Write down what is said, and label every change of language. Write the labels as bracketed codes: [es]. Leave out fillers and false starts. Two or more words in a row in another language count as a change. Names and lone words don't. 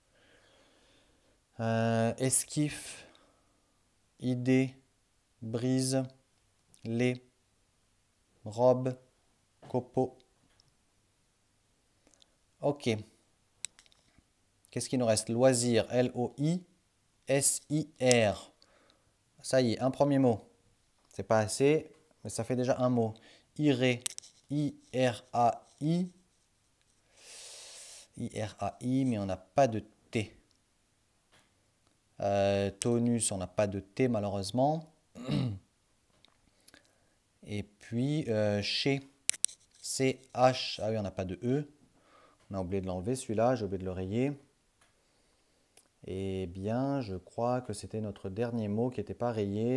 [fr] Esquif, idée, brise, lait, robe, copeau. Ok. Qu'est-ce qu'il nous reste? Loisir, L-O-I-S-I-R. Ça y est, un premier mot. C'est pas assez, mais ça fait déjà un mot. Iré, I-R-A-I. I-R-A-I, mais on n'a pas de T. Tonus, on n'a pas de T malheureusement. Et puis chez, C-H. Ah oui, on n'a pas de E. On a oublié de l'enlever celui-là, j'ai oublié de le rayer. Eh bien, je crois que c'était notre dernier mot qui n'était pas rayé.